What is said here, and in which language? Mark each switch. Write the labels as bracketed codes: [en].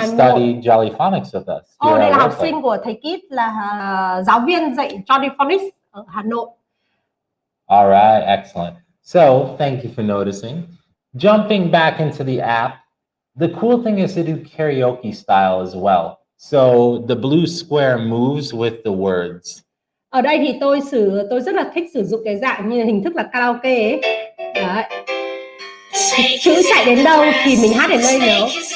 [en] She studied Jolly Phonics with us. [vi] Đây là học sinh của thầy Kit, là giáo viên dạy Johnny Phonics ở Hà Nội. [en] All right, excellent. So, thank you for noticing. Jumping back into the app, the cool thing is to do karaoke style as well. So, the blue square moves with the words. [vi] Ở đây thì tôi rất là thích sử dụng cái dạng như hình thức là karaoke ấy. Đấy. Chữ chạy đến đâu thì mình hát đến đây nữa.